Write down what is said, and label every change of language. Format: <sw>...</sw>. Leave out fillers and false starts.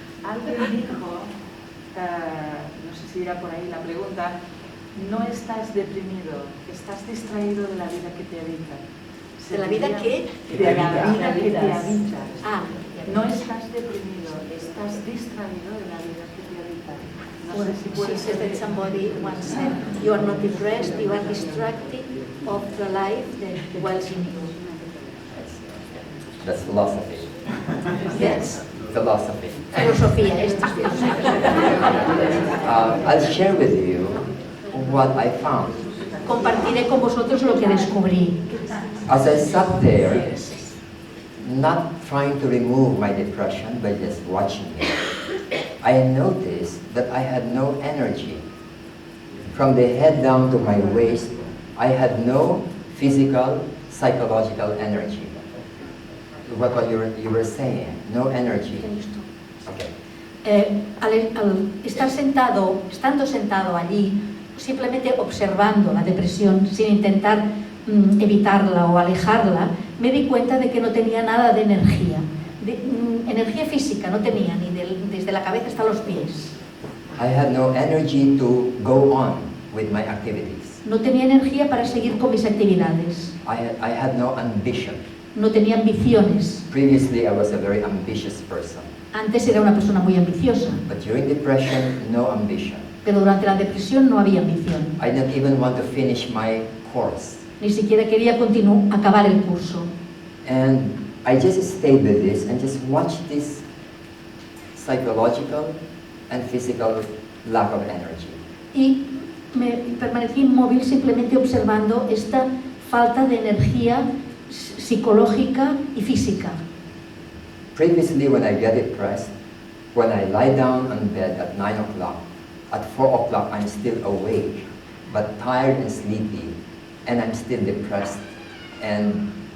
<es>Alguien dijo, no sé si irá por ahí la pregunta, no estás deprimido, estás distraído de la vida que te habita. ¿De la vida qué? De la vida que te habita. Ah, No estás deprimido, estás distraído de la vida que te habita. No sé si</es> <en>she</en> <es>puede</es> <en>said</en> <es>ser.</es> <en>that somebody once said, you are not depressed, you are distracted of the life that dwells in you. That's philosophy. Yes. Philosophy.</en> <es>Filosofía, esto es filosofía.</es> <en>I'll share with you what I found.</en> <es>Compartiré con vosotros lo que descubrí.</es> <en>As I sat there, not trying to remove my depression, but just watching it, I noticed that I had no energy. From the head down to my waist, I had no physical, psychological energy. What you were saying, no energy. Okay.</en> <es>Al estar estando sentado allí, simplemente observando la depresión sin intentar evitarla o alejarla, me di cuenta de que no tenía nada de energía. Energía física no tenía, ni desde la cabeza hasta los pies.</es> <en>I had no energy to go on with my activities.</en> <es>No tenía energía para seguir con mis actividades.</es> <en>I had no ambition.</en> <es>No tenía ambiciones.</es> <en>Previously, I was a very ambitious person.</en> <es>Antes era una persona muy ambiciosa,</es> <en>But during depression, no ambition.</en> <es>pero durante la depresión no había ambición.</es> <en>I didn't even want to finish my course.</en> <es>Ni siquiera quería acabar el curso.</es> <en>And I just stayed with this and just watched this psychological and physical lack of energy.</en> <es>Y me permanecí inmóvil simplemente observando esta falta de energía psicológica y física.</es> <en>Previously, when I get depressed, when I lie down on bed at 9 o'clock, at 4 o'clock I'm still awake, but tired and sleepy, and I'm still depressed and</en>